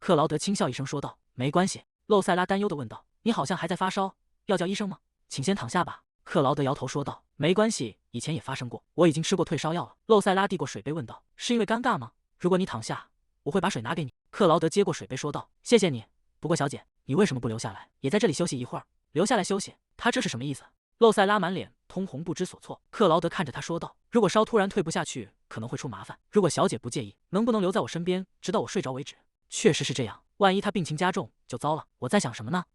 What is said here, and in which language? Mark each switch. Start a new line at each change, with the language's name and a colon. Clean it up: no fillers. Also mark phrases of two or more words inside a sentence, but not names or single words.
Chinese: 克勞德輕笑一聲說道：“沒關係。”洛塞拉擔憂地問道：“你好像還在發燒，要叫醫生嗎？”“請先躺下吧。” 克勞德搖頭說道：“沒關係，以前也發生過，我已經吃過退燒藥了。” 洛塞拉遞過水杯問道：“是因為尷尬嗎？如果你躺下，我會把水拿給你。” 克勞德接過水杯說道：“謝謝你。不過小姐，你為什麼不留下來，也在這裡休息一會兒？”“留下來休息？他這是什麼意思？” 洛塞拉滿臉通紅，不知所措。克勞德看着他說道：“如果燒突然退不下去，可能會出麻煩。如果小姐不介意，能不能留在我身邊，直到我睡着為止？”“確實是這樣，萬一他病情加重，就糟了。”“我在想什麼呢？”